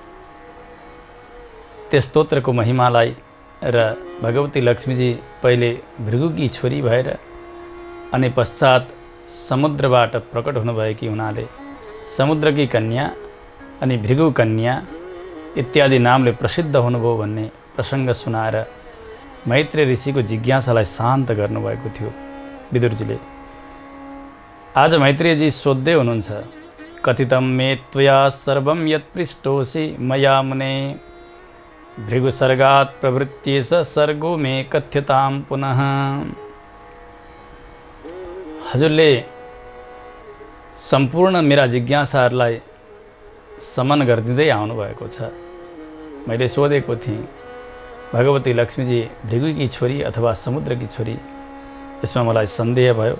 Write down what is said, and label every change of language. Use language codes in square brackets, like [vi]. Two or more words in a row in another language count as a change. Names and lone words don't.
[ne] त्यस स्तोत्रको महिमालाई र भगवती लक्ष्मीजी पहिले भृगुकी छोरी भएर अनि पश्चात समुद्रबाट प्रकट हुनुभएकी हुनाले समुद्रकी कन्या अनि भृगु कन्या इत्यादि नामले प्रसिद्ध हुनुभयो भन्ने प्रसङ्ग सुनाएर मैत्रेय ऋषिको जिज्ञासालाई शान्त गर्नुभएको थियो विदुरजीले। आज मैत्रेयजी सोध्दै हुनुहुन्छ, [sa] कथितं मे त्वया सर्वं यत् पृष्टोऽसि मया मुने भृगुसर्गात् प्रवृत्त्येष सर्गो मे कथ्यताम पुनः। [ne] हजुरले सम्पूर्ण मेरा जिज्ञासाहरूलाई समन गरिदिँदै आउनुभएको छ। मैले सोधेको थिएँ भगवती लक्ष्मीजी भृगुकी छोरी अथवा समुद्रकी छोरी, यसमा मलाई सन्देह भयो।